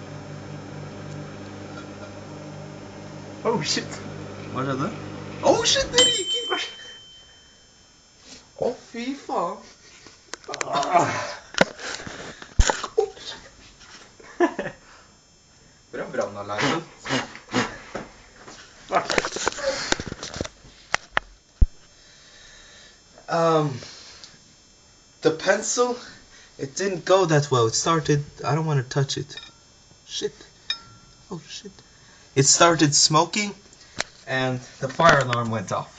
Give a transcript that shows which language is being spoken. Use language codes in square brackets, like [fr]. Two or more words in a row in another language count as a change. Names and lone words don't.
[en] Oh, shit! [no] Hva skjedde? [en] Oh, shit, [no] det ryker! Å, fy faen. Bra brannalarmen. [en] The pencil, it didn't go that well. It started, I don't want to touch it. Shit. Oh, shit. It started smoking, and the fire alarm went off.